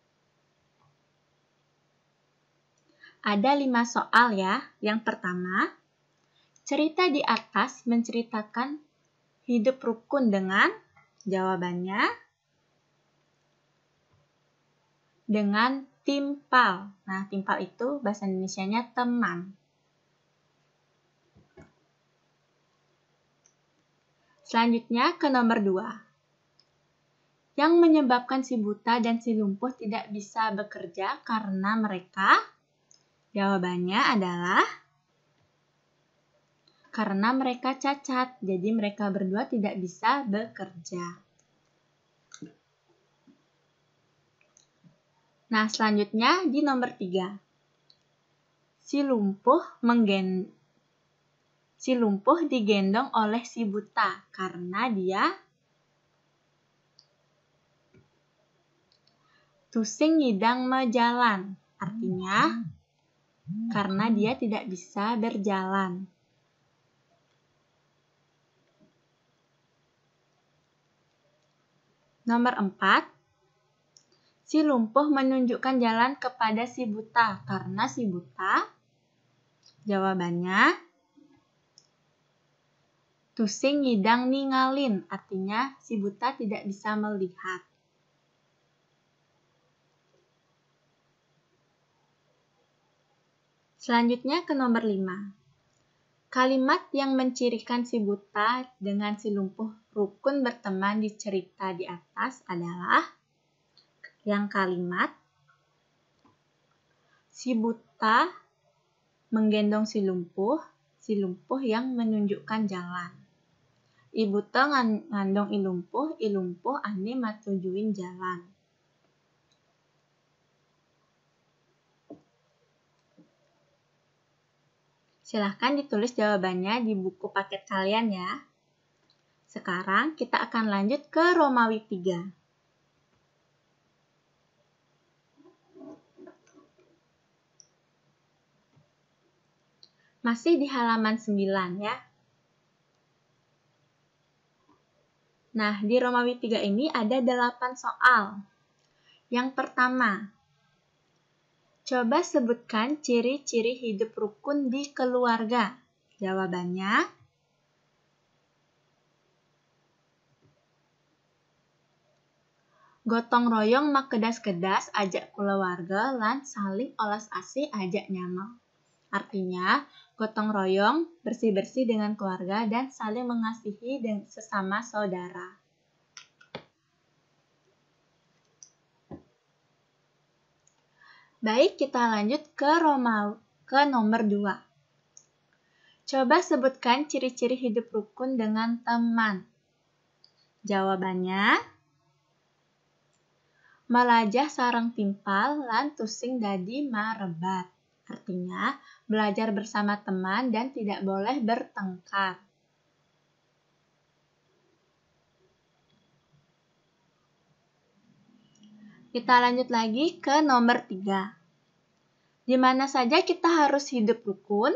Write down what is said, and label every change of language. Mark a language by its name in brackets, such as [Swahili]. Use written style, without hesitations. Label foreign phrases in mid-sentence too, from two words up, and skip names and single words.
[Indonesian] Ada 5 soal ya. Yang pertama, cerita di atas menceritakan hidup rukun dengan jawabannya dengan timpal. Nah, timpal itu bahasa Indonesianya teman. Selanjutnya ke nomor 2. Yang menyebabkan si buta dan si lumpuh tidak bisa bekerja karena mereka, jawabannya adalah karena mereka cacat, jadi mereka berdua tidak bisa bekerja. Nah, selanjutnya di nomor 3. Si lumpuh digendong oleh si buta karena dia [Balinese] tusing ngidang mejalan. [Indonesian] Artinya, karena dia tidak bisa berjalan. Nomor 4. Si lumpuh menunjukkan jalan kepada si buta karena si buta, jawabannya [Balinese] tusing ngidang ningalin. [Indonesian] Artinya si buta tidak bisa melihat. Selanjutnya ke nomor 5. Kalimat yang mencirikan si buta dengan si lumpuh rukun berteman di cerita di atas adalah yang kalimat si buta menggendong si lumpuh yang menunjukkan jalan. [Balinese] I buta ngandong i lumpuh ane matujuin jalan. [Indonesian] Silahkan ditulis jawabannya di buku paket kalian ya. Sekarang kita akan lanjut ke Romawi 3. Masih di halaman 9 ya. Nah, di Romawi 3 ini ada 8 soal. Yang pertama, coba sebutkan ciri-ciri hidup rukun di keluarga. Jawabannya, gotong royong [Balinese] mak kedas-kedas ajak keluarga lan saling olas asih ajak nyamal. [Indonesian] Artinya, gotong royong bersih-bersih dengan keluarga dan saling mengasihi dan sesama saudara. Baik, kita lanjut ke nomor 2. Coba sebutkan ciri-ciri hidup rukun dengan teman. Jawabannya, [Balinese] melajah sareng timpal lan tusing dadi marebat. [Indonesian] Artinya, belajar bersama teman dan tidak boleh bertengkar. Kita lanjut lagi ke nomor 3. Di mana saja kita harus hidup rukun?